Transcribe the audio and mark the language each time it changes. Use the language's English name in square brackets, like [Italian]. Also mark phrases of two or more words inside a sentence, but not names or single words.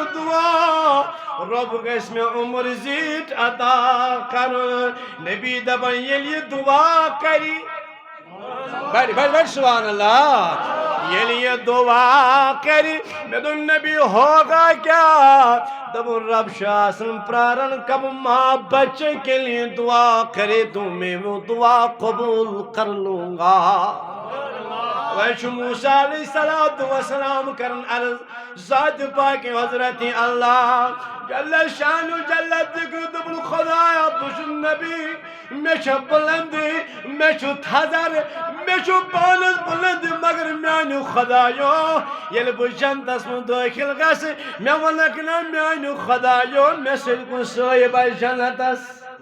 [Kashmiri] دُعا رۄب گژھِ مےٚ عمر زیٖٹھ عطا کرُن نبی دپان ییٚلہِ یہِ دُعا کرِ بڑ [Arabic] سبحان اللہ [Kashmiri] ییٚلہِ یہِ دُعا کرِ مےٚ دوٚپ نبی [Urdu] ہوگا [Kashmiri] کیٛاہ دوٚپُن رب چھُ آسان پراران کب [Urdu] ماں بچے کے لیے دعا کرے تو میں وہ دعا قبول کر لوں گا [Kashmiri] وۄنۍ چھُ موسیٰ [Arabic] علیہ السلام [Kashmiri] کران عرض ذات پاک حضرت اللہ [Arabic] جل شانُ جل ذکر [Kashmiri] دوٚپُن خدایا بہٕ چھُس نبی مےٚ چھےٚ بُلندی مےٚ چھُ تھزر مےٚ چھُ پانس بُلندی مگر میانہِ خدایو ییٚلہِ بہٕ جنتس منٛز دٲخل گژھٕ مےٚ وونکھ نا میانہِ خدایو مےٚ سۭتۍ کُن سٲیب آسہِ جنتس